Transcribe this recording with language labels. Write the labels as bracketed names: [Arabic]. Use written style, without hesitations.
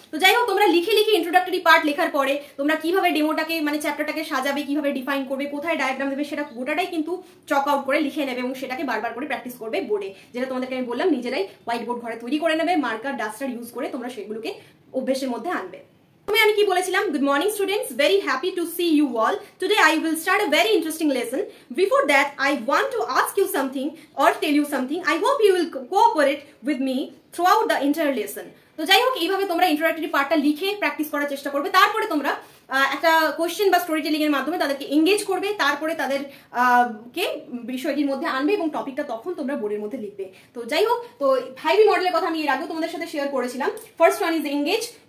[Bangla] তো যাই হোক, তোমরা লিখে ইন্ট্রোডাক্টরি পার্ট লেখার পরে তোমরা কিভাবে ডেমোটাকে মানে চ্যাপ্টারটাকে সাজাবে, কিভাবে ডিফাইন করবে, কোথায় ডায়াগ্রাম দেবে, সেটা গোটাটাই কিন্তু চক আউট করে লিখে নেবে এবং সেটাকে বারবার করে প্র্যাকটিস করবে বোর্ডে, যেটা তোমাদেরকে আমি বললাম নিজেরাই হোয়াইট বোর্ড ঘরে তৈরি করে নেবে, মার্কার ডাস্টার ইউজ করে তোমরা সেগুলোকে অভ্যেসের মধ্যে আনবে। আমি কি বলেছিলাম, [English] Good morning students, very happy to see you all. Today I will start a very interesting lesson. Before that I want to ask you something or tell you something. I hope you will cooperate with me throughout the entire lesson. [Bangla] তো যাই হোক, এইভাবে তোমরা introductory পার্টটা লিখে practice করার চেষ্টা করবে। তারপরে তোমরা একটা কোশ্চেন বা স্টোরি টেলিং এর মাধ্যমে তাদেরকে এঙ্গেজ করবে, তারপরে তাদের কে বিষয়টির মধ্যে আনবে এবং টপিকটা তখন তোমরা বোর্ডের মধ্যে লিখবে। তো যাই হোক, তো 5E মডেলের কথা আমি এর আগেও তোমাদের সাথে শেয়ার করেছিলাম। [English] First one is engage.